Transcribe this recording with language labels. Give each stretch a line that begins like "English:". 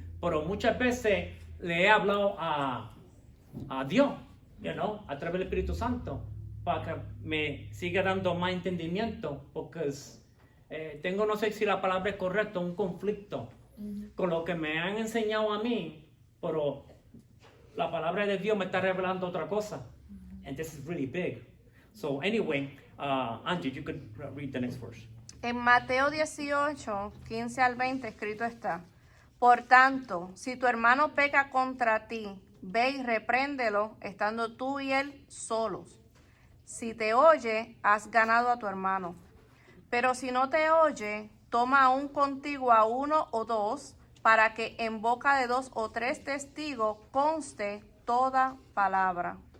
Spanish: Pero muchas veces le he hablado a Dios, a través del Espíritu Santo, para que me siga dando más entendimiento, porque tengo, no sé si la palabra es correcta, un conflicto con lo que me han enseñado a mí, pero la palabra de Dios me está revelando otra cosa.
English: And this is really big. So anyway, Angie, you could read the next verse.
Spanish: En Mateo 18, 15 al 20 escrito está: Por tanto, si tu hermano peca contra ti, ve y repréndelo, estando tú y él solos. Si te oye, has ganado a tu hermano. Pero si no te oye, toma aún contigo a 1 o 2, para que en boca de 2 o 3 testigos conste toda palabra.